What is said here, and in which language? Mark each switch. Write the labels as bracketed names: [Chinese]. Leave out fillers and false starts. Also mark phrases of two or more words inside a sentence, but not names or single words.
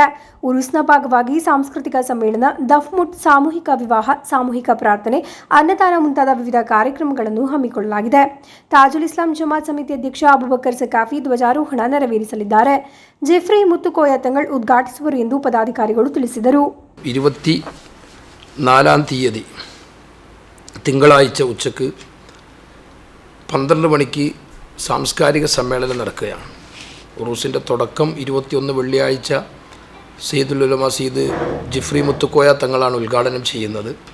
[Kannada] ಉರುಸ್ನ ಭಾಗವಾಗಿ ಸಾಂಸ್ಕೃತಿಕ ಸಮ್ಮೇಳನ, ದಫ್ಮುಟ್, ಸಾಮೂಹಿಕ ವಿವಾಹ, ಸಾಮೂಹಿಕ ಪ್ರಾರ್ಥನೆ, ಅನ್ನದಾನ ಮುಂತಾದ ವಿವಿಧ ಕಾರ್ಯಕ್ರಮಗಳನ್ನು ಹಮ್ಮಿಕೊಳ್ಳಲಾಗಿದೆ. ತಾಜುಲ್ ಇಸ್ಲಾಂ ಜಮಾತ್ ಸಮಿತಿ ಅಧ್ಯಕ್ಷ ಅಬುಬಕರ್ ಸಕಾಫಿ ಧ್ವಜಾರೋಹಣ ನೆರವೇರಿಸಲಿದ್ದಾರೆ. ಜೆಫ್ರಿ ಮುತ್ತುಕೋಯ ತಂಗಳ್ ಉದ್ಘಾಟಿಸುವರು ಎಂದು ಪದಾಧಿಕಾರಿಗಳು ತಿಳಿಸಿದರು. [Malayalam] 24-ാം തീയതി തിങ്കളാഴ്ച ഉച്ചക്ക് 12 മണിക്ക് സാംസ്കാരിക സമ്മേളനം നടക്കുകയാണ്. ഉറൂസിൻ്റെ തുടക്കം 21 വെള്ളിയാഴ്ച സയ്യിദുൽ ഉലമ സയ്യിദ് ജിഫ്രി മുത്തുക്കോയ തങ്ങളാണ് ഉദ്ഘാടനം ചെയ്യുന്നത്.